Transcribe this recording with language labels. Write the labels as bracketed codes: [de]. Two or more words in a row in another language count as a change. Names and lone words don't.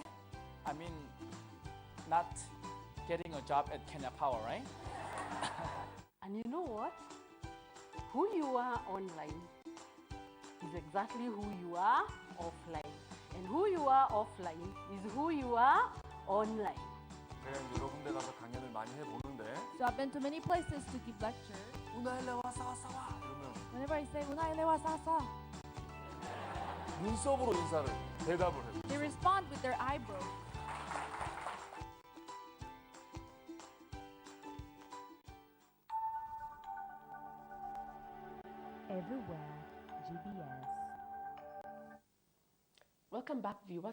[en] I mean, not getting a job at Kenya Power, right? And you know what? Who you are online is exactly who you are offline. And who you are offline is who you are online. [ko] 여러 군데 가서 강연을 많이 해보는데 [en] So I've been to many places to give lectures. [ko] 우나일레 와서 이러면 [en] Whenever I say [sw] "Unaile wa sasa," [ko] 눈썹으로 인사를 대답을 해. [en] they respond with their eyebrows. Everywhere, GBS. Welcome back, viewer.